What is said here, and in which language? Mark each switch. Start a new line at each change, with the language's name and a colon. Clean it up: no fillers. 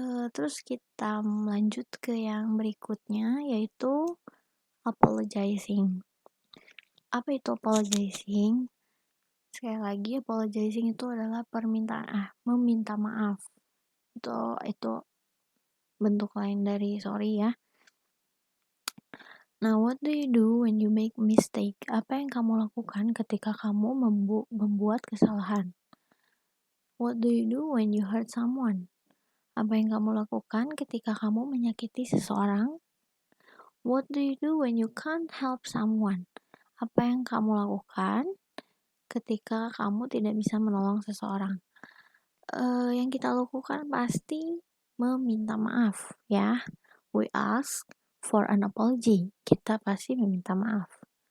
Indonesian: Terus kita lanjut ke yang berikutnya, yaitu apologizing. Apa itu apologizing? Sekali lagi, apologizing itu adalah meminta maaf. Itu bentuk lain dari sorry ya.
English: Nah, what do you do when you make mistake?
Indonesian: Apa yang kamu lakukan ketika kamu membuat kesalahan?
English: What do you do when you hurt someone?
Indonesian: Apa yang kamu lakukan ketika kamu menyakiti seseorang?
English: What do you do when you can't help someone?
Indonesian: Apa yang kamu lakukan ketika kamu tidak bisa menolong seseorang? Yang kita lakukan pasti meminta maaf ya.
English: We ask for an apology.
Indonesian: Kita pasti meminta maaf.